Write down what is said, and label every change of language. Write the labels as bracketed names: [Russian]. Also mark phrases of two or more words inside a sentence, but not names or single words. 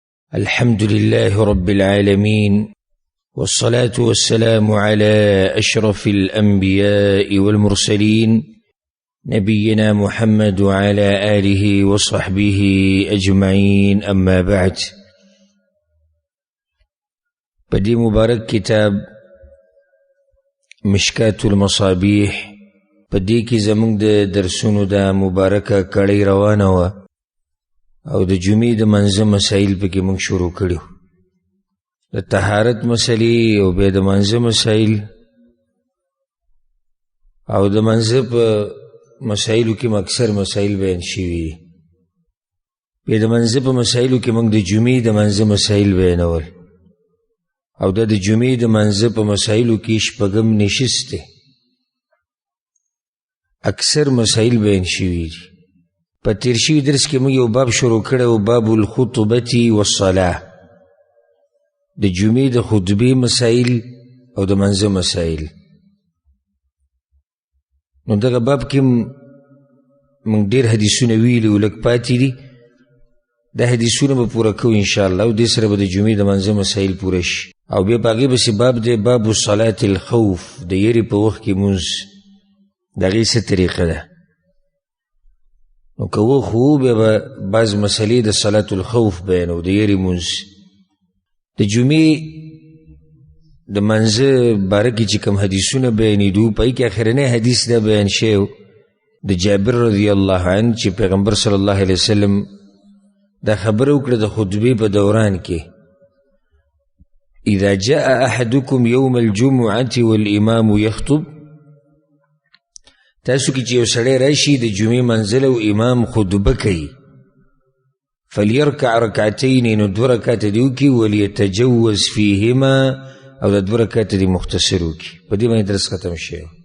[Arabic] الحمد لله رب العالمين، والصلاة والسلام على أشرف الأنبياء والمرسلين نبينا محمد وعلى آله وصحبه أجمعين. أما بعد، [Pashto] بدي مبارك كتاب مشكات المصابيح بدي کی زمونږ د درسونو دا مبارکه کړی روانه وه او د جمعې د منځه مسایل پکې موږ شروع کړي، د طهارت مسلې او بیا د منځه مسایل، او د منځه په مسایلو کې اکثر مسایل بیان شوي دي. بیا د منځه په مسایلو کې موږ د جمعې د منځه مسایل بیانول، او د جمعې د منځه په مسایلو کې شپږم نشست دی. اکثر مسایل بیان شوي دي. په تیر شوي درس کې موږ یو باب شروع کړی و، [Arabic] باب الخطبة والصلاة، [Pashto] د جمعې د خطبې مسایل او د منځه مسایل. نو دغه باب کې موږ ډېر حدیثونه ویلي او لږ پاتې دي. دا حدیثونه به پوره کوو انشاءالله، او دې سره به د جمعې د منځه مسایل پوره شي. او بیا په هغې پسې باب دی [Arabic] باب صلاة الخوف، [Pashto] د یېرې په وخت کې مونځ د هغې څه طریقه ده. نو که وخت و بیا به بعض مسلې د [Arabic] صلاة الخوف [Pashto] بیانو، د یېرې مونځ. د جمعې د منځه باره کې چې کوم حدیثونه بیانېدو، په هغې کې اخرنی حدیث دا بیان شوی د جابر [Arabic] رضی الله عنه [Pashto] چې پیغمبر [Arabic] صلی الله علیه وسلم [Pashto] دا خبره وکړه د خطبې په دوران کې: [Arabic] اذا جاء احدكم يوم الجمعة والامام يخطب، [Pashto] تاسو کې چې یو سړی راشي د جمعې منزل او امام خطبه کوي، [Arabic] فليركع ركعتين، [Pashto] نو دوه رکعته دې وکړي، [Arabic] وليتجوز فيهما، [Pashto] او د دوه رکعته دې مختصر وکړي. په دې باندې درس ختم شوی.